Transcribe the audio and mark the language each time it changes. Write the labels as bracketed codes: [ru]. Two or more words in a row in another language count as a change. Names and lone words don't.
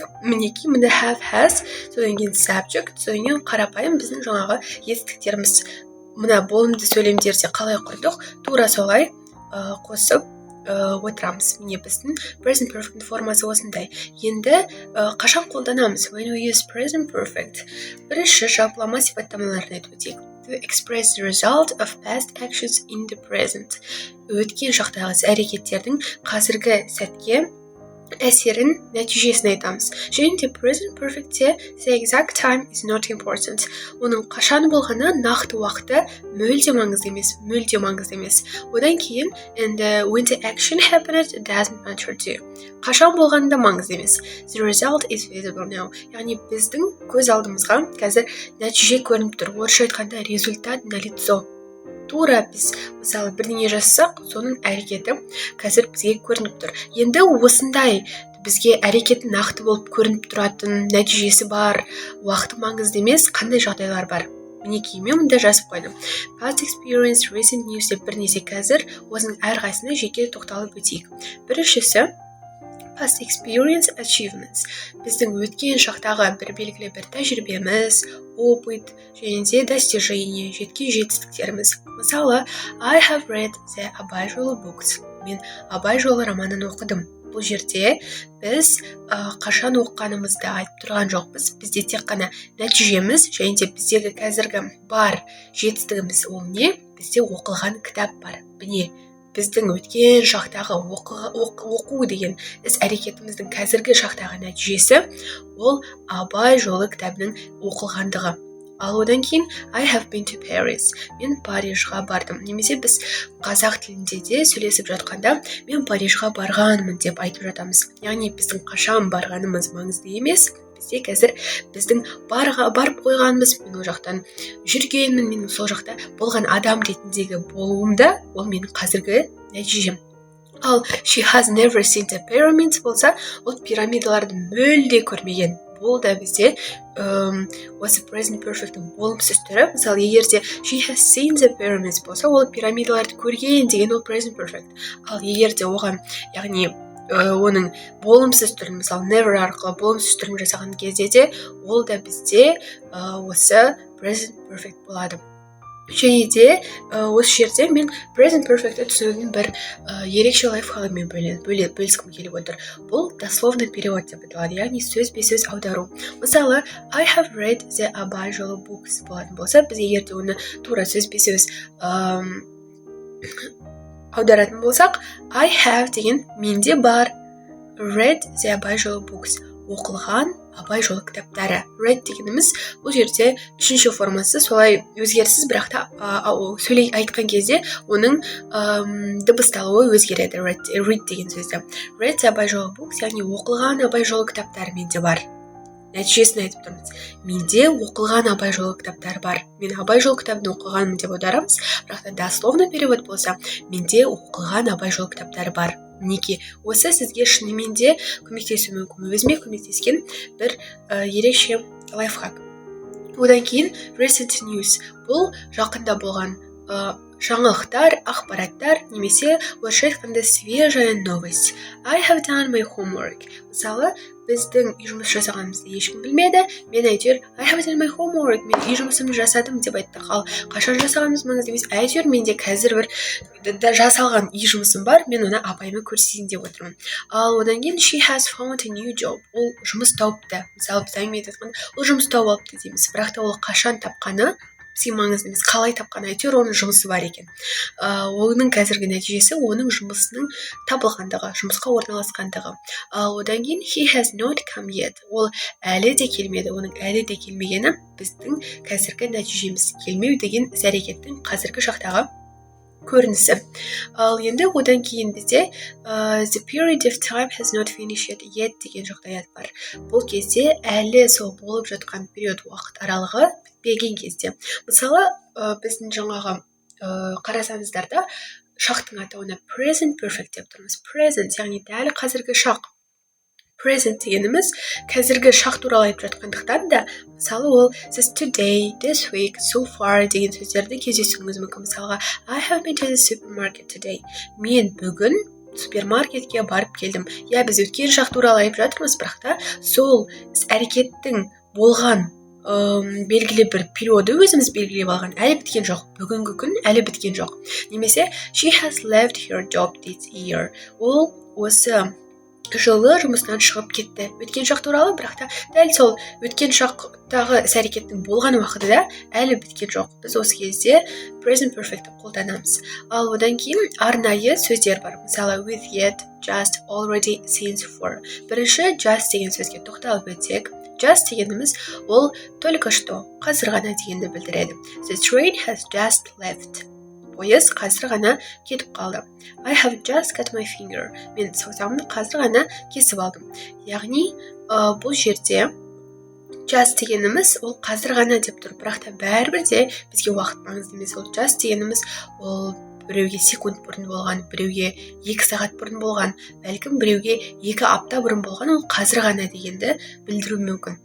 [kk] Мінекей мұнда [en] have has, [kk] содан кейін subject, содан кейін қарапайым біздің жаңағы етістіктеріміз. Мына болымды сөйлемдерде қалай құрдық, тура солай қосып отырамыз. Міне біздің [en] present perfect [kk] формасы осындай. Енді қашан қолданамыз? [en] When we use present perfect. [kk] Бірінші жалпылама сипаттамаларын айтып өтейік. [en] To express the result of past actions in the present. [kk] Өткен шақтағы әрекеттердің қазіргі сәтке әсерін, нәтижесін айтамыз. Және де [en] present perfectте the exact time is not important. [kk] Оның қашан болғаны нақты уақыты мүлде маңызды емес. Одан кейін [en] and when the action happened it doesn't matter to. [kk] Қашан болғаны да маңызды емес. [en] The result is visible now. [kk] Яғни біздің көз алдымызға қазір нәтиже көрініп тұр. Орысша айтқанда [ru] результат налицо. [kk] Тура біз мысалы бірдеңе жасасақ, соның әрекеті қазір бізге көрініп тұр. Енді осындай бізге әрекеті нақты болып көрініп тұратын нәтижесі бар, уақыты маңызды емес, қандай жағдайлар бар. Мінекей мен мұнда жазып қойдым. [en] Past experience, recent news [kk] деп бірнеше қазір осының әрқайсысына жеке тоқталып өтейік. [en] Біріншісі past experience achievements. [kk] Біздің өткен шақтағы бір белгілі бір тәжірибеміз, опыт және де достижение, жеткен жетістіктеріміз. Мысалы, [en] I have read the Абай жолы books. [kk] Мен Абай жолы романын оқыдым. Бұл жерде біз қашан оқығанымызды айтып тұрған жоқпыз. Бізде тек қана нәтижеміз және де біздегі қазіргі бар жетістігіміз ол не? Бізде оқылған кітап бар. Міне, біздің өткен шақтағы оқу деген іс әрекетіміздің қазіргі шақтағы нәтижесі ол Абай жолы кітабының оқылғандығы. Ал одан кейін [en] I have been to Paris. [kk] Мен Парижға бардым. Немесе біз қазақ тілінде де сөйлесіп жатқанда мен Парижға барғанмын деп айтып жатамыз. Яғни біздің қашан барғанымыз маңызды емес. Бізде қазір біздің барып қойғанымыз, мен ол жақтан жүргенмін, менің сол жақта болған адам ретіндегі болуымда, ол менің қазіргі нәтижем. Ал [en] she has never seen the pyramids [kk] болса, ол пирамидаларды мүлде көрмеген. Бұл да бізде осы [en] present perfect'тің [kk] болымсыз түрі. Мысалы, егерде [en] she has seen the pyramids [kk] болса, ол пирамидаларды көрген деген ол [en] present perfect. [kk] Ал егерде оған, яғни оның болымсыз түрін, мысалы never арқылы болымсыз түрін жасаған кезде де ол да бізде осы [en] present perfect [kk] болады. Және де осы жерде мен [en] present perfect'ті [kk] түсінудің бір ерекше лайфхагымен бөліскім келіп отыр. Бұл [ru] дословный перевод [kk] деп аталады, яғни сөзбе-сөз аудару. Мысалы, [en] I have read the Абай жолы books [kk] болатын болса, біз егерде оны тура сөзбе-сөз аударатын болсақ, [en] I have [kk] деген менде бар, [en] read the Абай жолы books [kk] оқылған абай жолы кітаптары. Read дегеніміз бұл жерде үшінші формасы солай өзгеріссіз, бірақ та сөйлей айтқан кезде оның дыбысталуы өзгереді. Read деген сөзді. [en] Read абай жолы books, [kk] яғни оқылған абай жолы кітаптары менде бар. Нәтижесін айтып тұрмыз. Менде оқылған абай жолы кітаптары бар. Мен абай жолы кітабын оқығанмын деп аударамыз, бірақ та [ru] дословно перевод [kk] болса, менде оқылған абай жолы кітаптары бар. Мінекей, осы сізге шынымен де көмектесуі мүмкін. Өзіме көмектескен бір ерекше лайфхак. Одан кейін [en] recent news. [kk] Бұл жақында болған жаңалықтар, ақпараттар, немесе орысша айтқанда [ru] свежая новость. [en] I have done my homework. [kk] Мысалы, біздің үй жұмыс жасағанымызды ешкім білмеді. Мен әйтеуір [en] I have done my homework. [kk] Мен үй жұмысымды жасадым деп айттық. Ал қашан жасағанымыз маңызды емес. Әйтеуір менде қазір бір жасалған үй жұмысым бар. Мен оны апайыма көрсетейін деп отырмын. Ал одан кейін [en] she has found a new job. [kk] Ол жұмыс тауыпты. Мысалы, біз әңгіме айтқанда ол жұмыс тауып алыпты дейміз. Бірақ та ол қашан тапқаны бізге маңызды емес, қалай тапқан, әйтеуір оның жұмысы бар екен. Оның қазіргі нәтижесі оның жұмысының табылғандығы, жұмысқа орналасқандығы. Одан кейін [en] he has not come yet. [kk] Ол әлі де келмеді. Оның әлі де келмегені біздің қазіргі нәтижеміз. Келмеу деген іс-әрекеттің қазіргі шақтағы көрінісі. Ал енді одан кейін бізде [en] the period of time has not finished yet [kk] деген жағдаят бар. Бұл кезде әлі сол болып жатқан период уақыт аралығы бітпеген кезде. Мысалы, біздің жаңағы қарасаңыздар да шақтың атауына [en] present perfect [kk] деп тұрмыз. Present, яғни дәл қазіргі шақ. Present дегеніміз қазіргі шақ туралы айтып жатқандықтан да, мысалы, ол сіз [en] today, this week, so far [kk] деген сөздерді кездесуіңіз мүмкін. Мысалға, [en] I have been to the supermarket today. [kk] Мен бүгін супермаркетке барып келдім. Біз өткен шақ туралы айтып жатырмыз, бірақ та сол әрекеттің болған белгілі бір периоды өзіміз белгілеп алған. Әлі біткен жоқ. Бүгінгі күн әлі біткен жоқ. [en] Немесе she has left her job this year. [kk] Ол осы жылы жұмыстан шығып кетті. Өткен шақ туралы, бірақ та дәл сол өткен шақтағы іс-әрекеттің болған уақыты да әлі біткен жоқ. Біз осы кезде [en] present perfect [kk] қолданамыз. Ал одан кейін арнайы сөздер бар. Мысалы, [en] with, yet, just, already, since, for. [kk] Бірінші just деген сөзге тоқталып өтсек, just дегеніміз ол [ru] только что, [kk] қазір ғана дегенді білдіреді. [en] The train has just left. [kk] Пойыз қазір ғана кетіп қалды. [en] I have just cut my finger. [kk] Мен саусағымды қазір ғана кесіп алдым. Яғни, бұл жерде just дегеніміз ол қазір ғана деп тұр. Бірақ та бәрібір де бізге уақыт маңызды емес. Ол just дегеніміз ол біреуге секунд бұрын болған, біреуге 2 сағат бұрын болған, бәлкім біреуге 2 апта бұрын болған, ол қазір ғана дегенді білдіру мүмкін.